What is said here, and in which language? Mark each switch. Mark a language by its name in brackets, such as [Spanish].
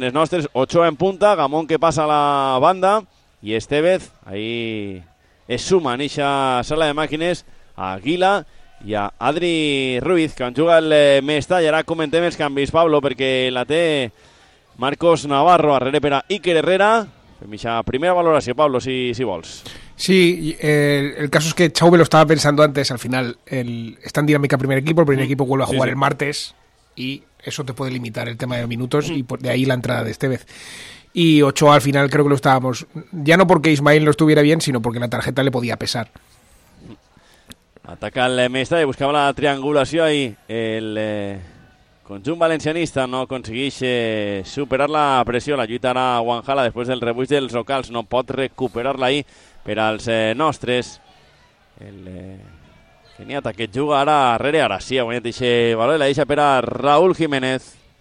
[Catalan] En els nostres, Ochoa en punta, Gamón que passa a la banda, i Estevez, ahí es suma en eixa sala de màquines, a Aguila i a Adri Ruiz, que en juga el Mestall. Ara comentem els canvis, Pablo, perquè la té Marcos Navarro, arrere per a Iker Herrera. Fem eixa primera valoració, Pablo, si vols. [Spanish] Sí, el caso es que Chauve lo estaba pensando antes, al final, está en dinámica primer equipo, el primer equipo vuelve a jugar el martes, y eso te puede limitar el tema de minutos, y de ahí la entrada de Estevez. Y Ochoa al final creo que lo estábamos, ya no porque Ismael no estuviera bien, sino porque la tarjeta le podía pesar. [Catalan] Ataca el Mestalla, buscaba la triangulación ahí, el conjunt valencianista no aconsegueix superar la pressió, la lluita ara a Guanjala després del rebuig dels locals, no pot recuperar-la ahí per als nostres. El Keniata que juga ara darrere, ara sí, ha guanyat ixe valor, la deixa per a Raúl Jiménez.